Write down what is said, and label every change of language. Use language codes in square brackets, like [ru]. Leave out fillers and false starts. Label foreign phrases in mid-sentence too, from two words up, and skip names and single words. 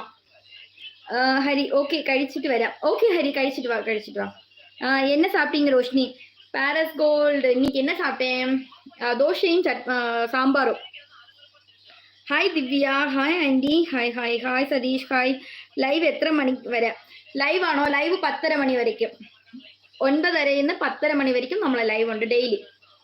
[ta] ஹரி, ஓகே கழிச்சிட்டு வரேன். ஓகே ஹரி, கழிச்சிட்டு வா. என்ன சாப்பிட்டீங்க ரோஷினி? பாரஸ் கோல்டு, இன்னைக்கு என்ன சாப்பிட்டேன்? தோசையும் சாம்பாரும். [en] Hi Divya, hi aunty, hi hi hi Sathish, hi. [ta] லைவ் எத்தனை மணிக்கு வர? [ml] ലൈവ് ആണോ? ലൈവ് 10:30 മണി വരയ്ക്കും. 9:30 10:30 മണി വരയ്ക്കും നമ്മളെ ലൈവ് ഉണ്ട് ഡെയിലി.